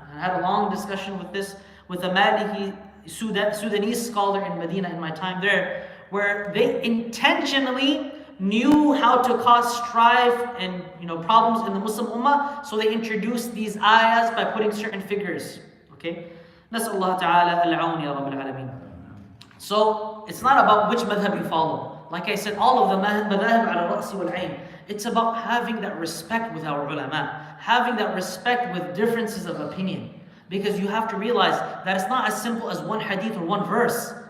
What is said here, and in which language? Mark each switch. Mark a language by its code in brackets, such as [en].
[en] I had a long discussion with a Maliki Sudanese scholar in Medina in my time there, where they intentionally knew how to cause strife and problems in the Muslim ummah, so they introduced these ayahs by putting certain figures. Okay, [ar] نسأل الله تعالى العون يا رب العالمين. [en] So it's not about which madhab you follow. Like I said, all of the madhab [ar] على الرأس والعين. [en] It's about having that respect with our ulama, having that respect with differences of opinion. Because you have to realize that it's not as simple as one hadith or one verse.